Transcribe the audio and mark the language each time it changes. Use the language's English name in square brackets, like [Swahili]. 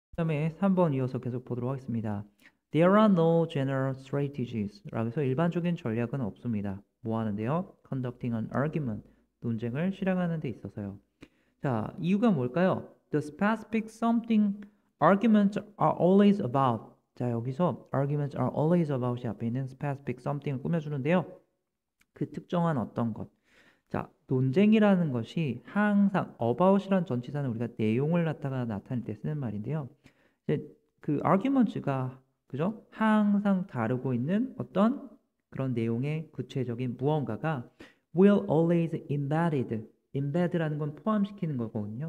[Korean] 그다음에 3번 이어서 계속 보도록 하겠습니다. [English] There are no general strategies. [Korean] 라고 해서 일반적인 전략은 없습니다. [English] 뭐 하는데요? Conducting an argument. [Korean] 논쟁을 실행하는 데 있어서요. 자, 이유가 뭘까요? [English] The specific something arguments are always about. [Korean] 자, 여기서 arguments are always about 이 앞에 있는 specific something 을 꾸며주는데요. 그 특정한 어떤 것. 자, 논쟁이라는 것이 항상 about이란 전치사는 우리가 내용을 갖다가 나타낼 때 쓰는 말인데요. 이제 그 arguments가 그죠? 항상 다루고 있는 어떤 그런 내용의 구체적인 무언가가 will always embed 라는 건 포함시키는 거거든요.